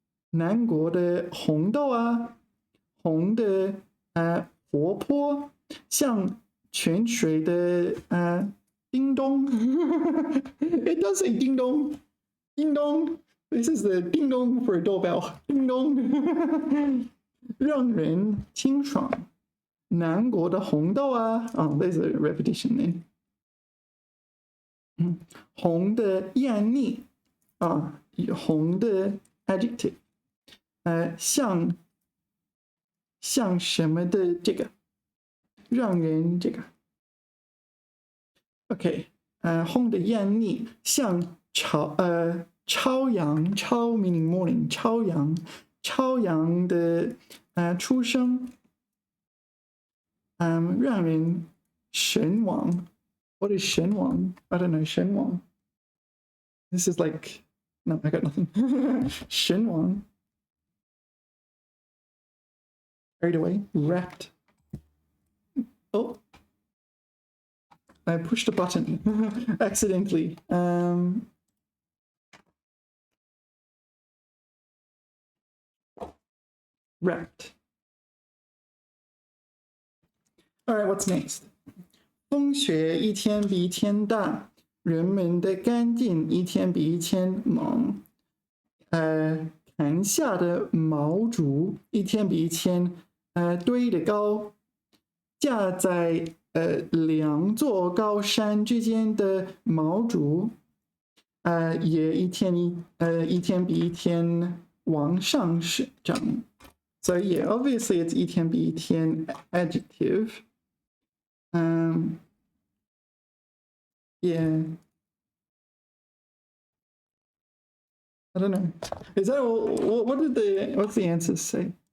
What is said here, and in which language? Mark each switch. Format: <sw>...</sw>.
<zh>南国的红豆啊，红的活泼，像泉水的叮咚。</zh> <en>It does say ding dong. Ding dong. This is the ding dong for a doorbell. Ding dong.</en> <zh>让人清爽。南国的红豆啊。</zh> <en>Oh, there's a repetition then.</en> <zh>红的艳丽啊，红的 adjective。像什么的这个，让人这个。 OK， 红的艳丽，像朝阳，朝</zh> <en>meaning morning，</en> <zh>朝阳的出生，让人神往。</zh> <en>What is 神往? I don't know 神往。 This is like no, I got nothing.</en> <zh>神往。</zh> <en>Carried away, wrapped. Oh, I pushed a button accidentally. Wrapped. All right, what's next?</en> <zh>风雪一天比一天大，人们的干劲一天比一天猛。砍下的毛竹一天比一天堆得高，架在两座高山之间的毛竹也一天比一天往上涨。</zh> <en>So yeah, obviously it's 一天比一天 adjective. Yeah. I don't know. Is that all? What's the answers say?</en>